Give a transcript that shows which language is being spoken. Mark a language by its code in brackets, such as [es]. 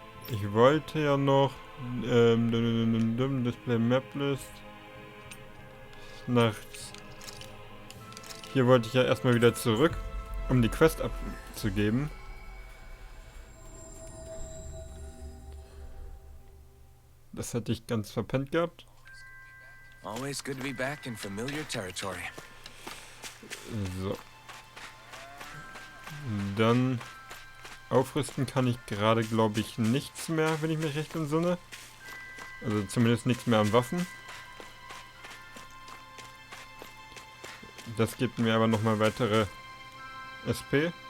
[de] Ich wollte ja noch Display Map List nachts. Hier wollte ich ja erstmal wieder zurück, um die Quest abzugeben. Das hatte ich ganz verpennt gehabt. [en] Always good to be back in familiar territory. [de] So. Dann aufrüsten kann ich gerade, glaube ich, nichts mehr, wenn ich mich recht entsinne. Also zumindest nichts mehr an Waffen. Das gibt mir aber nochmal weitere SP.